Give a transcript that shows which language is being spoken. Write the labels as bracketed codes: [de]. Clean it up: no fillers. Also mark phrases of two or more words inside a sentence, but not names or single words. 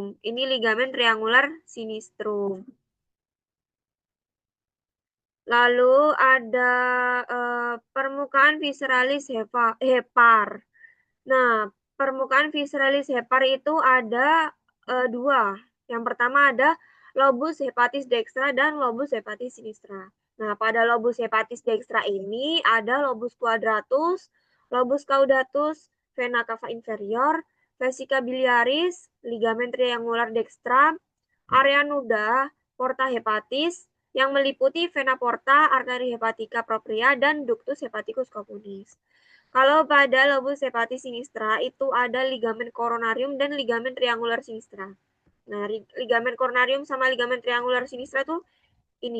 [id] Ini ligamen triangular sinistrum. Lalu ada permukaan visceralis hepar. Nah, permukaan visceralis hepar itu ada dua. Yang pertama ada lobus hepatis dextra dan lobus hepatis sinistra. Nah, pada lobus hepatis dextra ini ada lobus quadratus, lobus caudatus, vena cava inferior, vesica biliaris, ligamen triangular dextra, area nuda, porta hepatis, yang meliputi vena porta, arteri hepatica propria, dan ductus hepaticus communis. Kalau pada lobus hepatis sinistra itu ada ligamen coronarium dan ligamen triangular sinistra. Nah, ligamen coronarium sama ligamen triangular sinistra tuh ini.